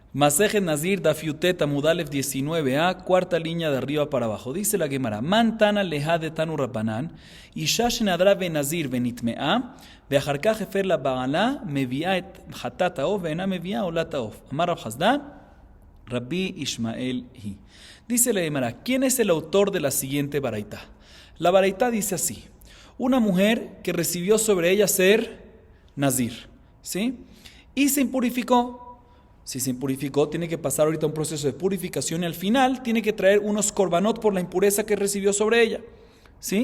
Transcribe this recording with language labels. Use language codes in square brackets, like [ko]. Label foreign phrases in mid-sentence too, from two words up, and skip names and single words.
[he] מסכת נזיר דף יט עמוד א [es] 19a, cuarta línea de arriba para abajo. Dice la Gemara, [arc] מאן תנא להא דתנו רבנן, [he] אשה שנדרה בנזיר ונטמאה ואחר כך הפר לה בעלה מביאה את חטאת העוף ואינה מביאה עולת העוף. [arc] אמר רב חסדא רבי ישמעאל היא. [es] Dice la Gemara, ¿quién es el autor de la siguiente baraita? La baraita dice así, una mujer que recibió sobre ella ser nazir, ¿sí? Y se impurificó. Si se impurificó, tiene que pasar ahorita un proceso de purificación y al final tiene que traer unos korbanot por la impureza que recibió sobre ella, ¿sí?